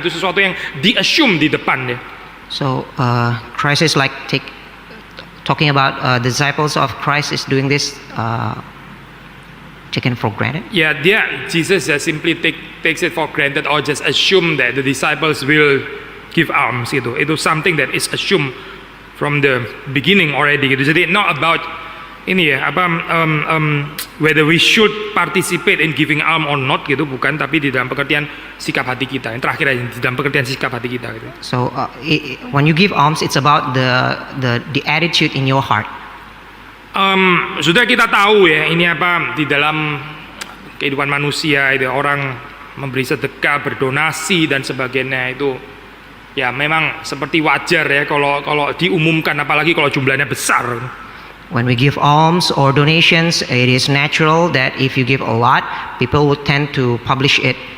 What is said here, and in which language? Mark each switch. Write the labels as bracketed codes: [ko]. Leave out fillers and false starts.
[id] Itu sesuatu yang di-assume di depan ya. [en] So Christ is like talking about the disciples of Christ is doing this taken for granted. Ya, Jesus just simply takes it for granted or just assume that the disciples will give alms gitu. Itu something that is assumed from the beginning already gitu. [id] Jadi [en] not about [id] ini ya [en] whether we should participate in giving alms or not [id] gitu, bukan, tapi di dalam pengertian sikap hati kita. Yang terakhir aja di dalam pengertian sikap hati kita gitu. [en] So when you give alms, it's about the attitude in your heart. [id] Sudah kita tahu ya, ini di dalam kehidupan manusia itu orang memberi sedekah, berdonasi dan sebagainya itu ya memang seperti wajar ya kalau diumumkan, apalagi kalau jumlahnya besar. [en] When we give alms or donations, it is natural that if you give a lot, people would tend to publish it.